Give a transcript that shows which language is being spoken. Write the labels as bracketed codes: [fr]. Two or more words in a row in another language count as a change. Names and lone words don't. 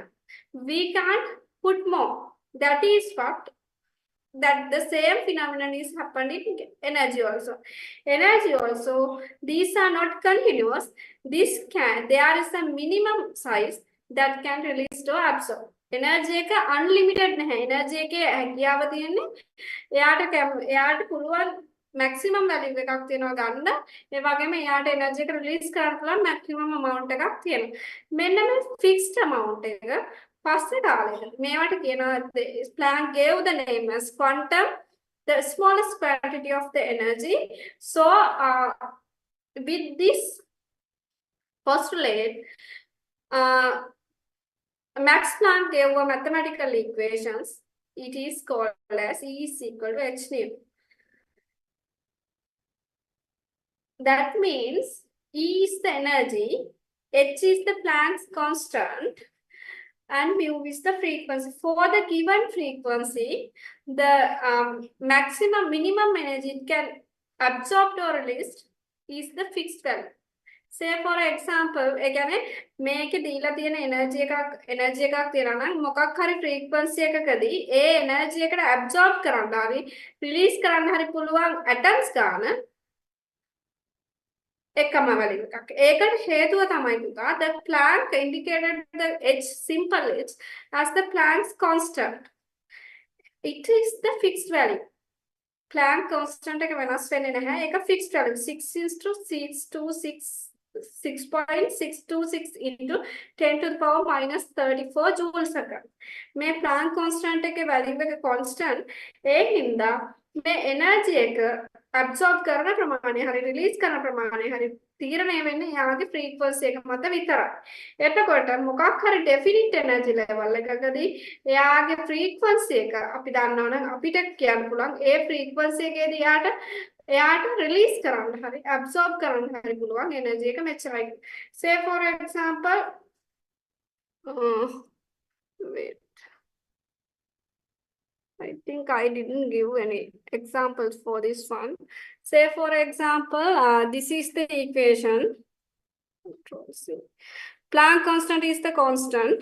[en] We can't put more. That is what that the same phenomenon is happening in energy also. Energy also, these are not continuous. There is a minimum size that can release or absorb. [si] Energy එක unlimited නැහැ. Energy එකේ හැකියාව තියෙන්නේ එයාට පුළුවන් [en] maximum value [si] එකක් තියෙනවා ගන්න. ඒ වගේම එයාට energy එක release කරන්න පුළුවන් [en] maximum amount [si] එකක් තියෙනවා. මෙන්න මේ [en] fixed amount [si] එක පස්සේ කාලෙකට මේවට කියනවා [en] Planck gave the name as quantum, the smallest quantity of the energy. So with this postulate, Max Planck gave a mathematical equations. It is called as E is equal to h nu. That means E is the energy, h is the Planck's constant, and mu is the frequency. For the given frequency, the minimum energy it can absorb or released is the fixed value. Say for example, again, [si] මේකේ දීලා තියෙන energy එකක් තියෙනවා නම් මොකක් හරි frequency එකකදී ඒ energy එකට absorb කරන්න හරි release කරන්න හරි පුළුවන් atoms ගන්න එකම value එකක්. ඒකට හේතුව තමයි පුතා [en] the Planck indicated the h simple h as the Planck's constant. It is the fixed value. Planck constant [si] එක වෙනස් වෙන්නේ නැහැ. [en] ඒක fixed value 6.626 into 10 to the power minus 34 joules second. [si] මේ Planck constant එකේ value එක constant. ඒ හින්දා මේ energy එක absorb කරන ප්‍රමාණය හරි release කරන ප්‍රමාණය හරි තීරණය වෙන්නේ යාගේ frequency එක මත විතරයි. එතකොට මොකක් හරි [en] definite energy level [si] එකකදී එයාගේ frequency එක අපි දන්නවනම් අපිට කියන්න පුළුවන් ඒ frequency එකේදී එයාට release කරන්න හරි absorb කරන්න හරි පුළුවන් energy එක මෙච්චරයි. [en] Say for example, wait. I think I didn't give any examples for this one. Say for example, this is the equation. Planck constant is the constant.